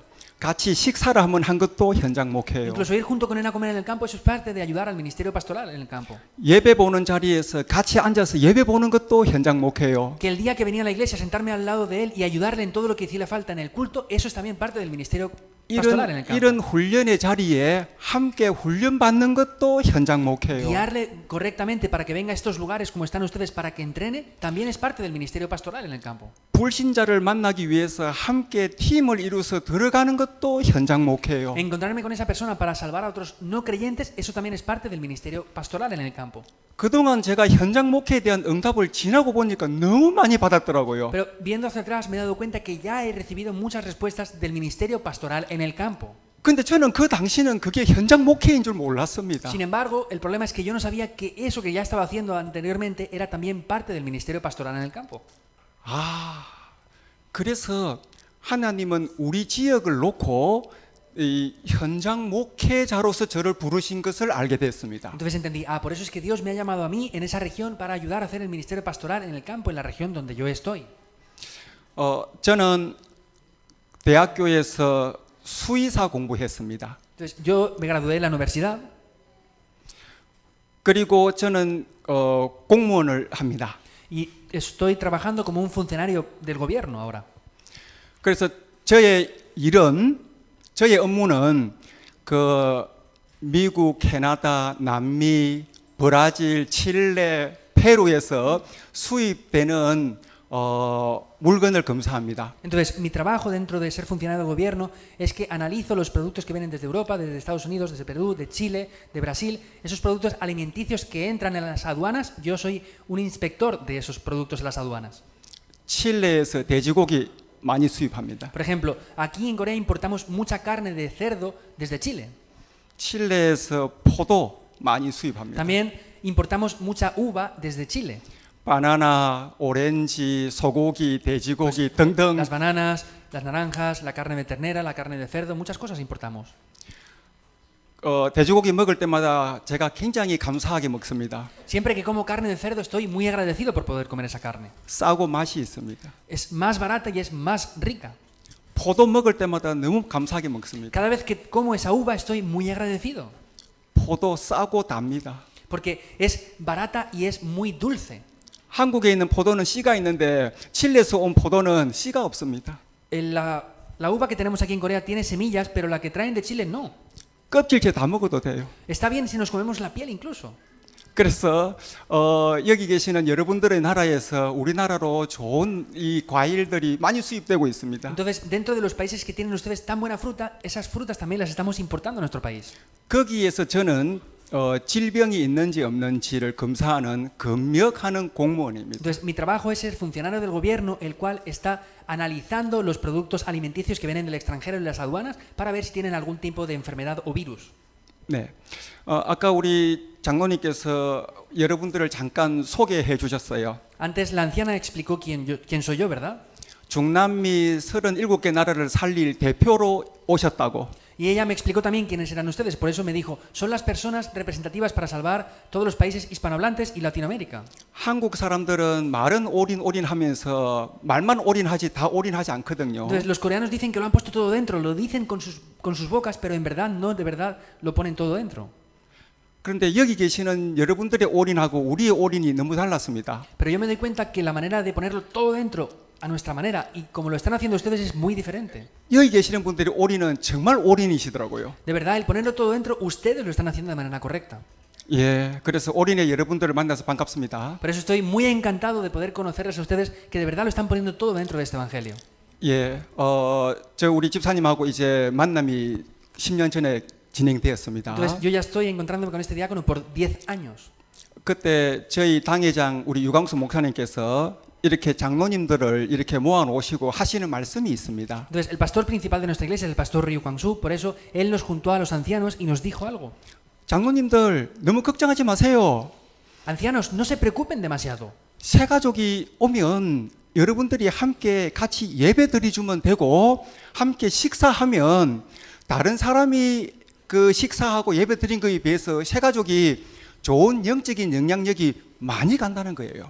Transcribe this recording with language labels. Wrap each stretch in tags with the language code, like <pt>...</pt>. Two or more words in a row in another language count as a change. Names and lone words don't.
<ko>같이 식사를 한번 한 것도 현장 목회요.</ko> <es>Incluso ir junto con él a comer en el campo, eso es parte de ayudar al ministerio pastoral en el campo.</es> <ko>예배 보는 자리에서 같이 앉아서 예배 보는 것도 현장 목회요.</ko> <es>Que el día que venía a la iglesia, sentarme al lado de él y ayudarle en todo lo que hiciera falta en el culto, eso es también parte del ministerio pastoral en el campo.</es> <ko>이런 훈련의 자리에 함께 훈련 받는 것도 현장 목회요.</ko> <es>Guiarle correctamente para que venga a estos lugares como están ustedes para que entrene, también es parte del ministerio pastoral en el campo.</es> <ko>불신자를 만나기 위해서 함께 팀을 이루어서 들어가는 것도 현장 목회요.</ko> <es>Encontrarme con esa persona para salvar a otros no creyentes, eso también es parte del ministerio pastoral en el campo.</es> <ko>그동안 제가 현장 목회에 대한 응답을 지나고 보니까 너무 많이 받았더라고요.</ko> <es>Pero viendo hacia atrás me he dado cuenta que ya he recibido muchas respuestas del ministerio pastoral en el campo.</es> <ko>근데 저는 그 당시는 그게 현장 목회인 줄 몰랐습니다.</ko> <es>Sin embargo, el problema es que yo no sabía que eso que ya estaba haciendo anteriormente era también parte del ministerio pastoral en el campo.</es> <ko>그래서 하나님은 우리 지역을 놓고 이 현장 목회자로서 저를 부르신 것을 알게 됐습니다.</ko> <es>Entonces entendí, por eso es que Dios me ha llamado a mí en esa región para ayudar a hacer el ministerio pastoral en el campo, en la región donde yo estoy.</es> <ko>저는 대학교에서 수의사 공부했습니다.</ko> <es>Entonces yo me gradué en la universidad.</es> <ko>그리고 저는 공무원을 합니다.</ko> <es>Y estoy trabajando como un funcionario del gobierno ahora.</es> <ko>그래서 저의 업무는 그 미국, 캐나다, 남미, 브라질, 칠레, 페루에서 수입되는 물건을 검사합니다.</ko> <es>Entonces, mi trabajo dentro de ser funcionario del gobierno es que analizo los productos que vienen desde Europa, desde Estados Unidos, desde Perú, de Chile, de Brasil, esos productos alimenticios que entran en las aduanas. Yo soy un inspector de esos productos en las aduanas.</es> <ko>칠레에서 돼지고기 많이 수입합니다.</ko> <es>Por ejemplo, aquí en Corea importamos mucha carne de cerdo desde Chile.</es> <ko>칠레에서 포도 많이 수입합니다.</ko> <es>También importamos mucha uva desde Chile.</es> <ko>바나나, 오렌지, 소고기, 돼지고기 등등</ko> <es>Las bananas, las naranjas, la carne de ternera, la carne de cerdo, muchas cosas importamos.</es> <ko>돼지고기 먹을 때마다 제가 굉장히 감사하게 먹습니다.</ko> <es>Siempre que como carne de cerdo estoy muy agradecido por poder comer esa carne.</es> <ko>싸고 맛이 있습니다.</ko> <es>Es más barata y es más rica.</es> <ko>포도 먹을 때마다 너무 감사하게 먹습니다.</ko> <es>Cada vez que como esa uva estoy muy agradecido.</es> <ko>포도 싸고 답니다.</ko> <es>Porque es barata y es muy dulce.</es> <ko>한국에 있는 포도는 씨가 있는데 칠레에서 온 포도는 씨가 없습니다.</ko> <es>La uva que tenemos aquí en Corea tiene semillas, pero la que traen de Chile no.</es> <ko>껍질째 다 먹어도 돼요.</ko> <es>Está bien si nos comemos la piel incluso.</es> <ko>그래서 여기 계시는 여러분들의 나라에서 우리나라로 좋은 이 과일들이 많이 수입되고 있습니다.</ko> <es>Entonces, dentro de los países que tienen ustedes tan buena fruta, esas frutas también las estamos importando a nuestro país.</es> <ko>거기에서 저는 질병이 있는지 없는지를 검사하는 검역하는 공무원입니다.</ko> <es>Entonces, mi trabajo es ser funcionario del gobierno, el cual está analizando los productos alimenticios que vienen del extranjero en las aduanas para ver si tienen algún tipo de enfermedad o virus.</es> <ko>네, 아까 우리 장로님께서 여러분들을 잠깐 소개해 주셨어요.</ko> <es>Antes la anciana explicó quién soy yo, ¿verdad?</es> <ko>중남미 37개 나라를 살릴 대표로 오셨다고.</ko> <es>Y ella me explicó también quiénes eran ustedes, por eso me dijo, son las personas representativas para salvar todos los países hispanohablantes y Latinoamérica.</es> <ko>한국 사람들은 말은 올인하면서 말만 올인하지 다 올인하지 않거든요.</ko> <es>Entonces los coreanos dicen que lo han puesto todo dentro, lo dicen con sus bocas, pero en verdad no, de verdad lo ponen todo dentro.</es> <ko>그런데 여기 계시는 여러분들의 올인하고 우리의 올인이 너무 달랐습니다.</ko> <es>Pero yo me doy cuenta que la manera de ponerlo todo dentro a nuestra manera y como lo están haciendo ustedes es muy diferente.</es> <ko>여기 계시는 분들의 올인은 정말 올인이시더라고요.</ko> <es>De verdad, el ponerlo todo dentro, ustedes lo están haciendo de manera correcta.</es> <ko>예, 그래서 올인의 여러분들을 만나서 반갑습니다.</ko> <es>Por eso estoy muy encantado de poder conocerles a ustedes que de verdad lo están poniendo todo dentro de este evangelio.</es> <ko>예, 저 우리 집사님하고 이제 만남이 10년 전에 진행되었습니다.</ko> <es>Entonces yo ya estoy encontrándome con este diácono por 10 años.</es> <ko>그때 저희 당회장 우리 유광수 목사님께서 이렇게 장로님들을 이렇게 모아 놓으시고 하시는 말씀이 있습니다.</ko> <es>Entonces el pastor principal de nuestra iglesia es el pastor Ryu Kwang-soo, por eso él nos juntó a los ancianos y nos dijo algo.</es> <ko>장로님들 너무 걱정하지 마세요.</ko> <es>Ancianos, no se preocupen demasiado.</es> <ko>새 가족이 오면 여러분들이 함께 같이 예배 드리주면 되고 함께 식사하면 다른 사람이 그 식사하고 예배 드린 거에 비해서 새 가족이 좋은 영적인 영향력이 많이 간다는 거예요.</ko>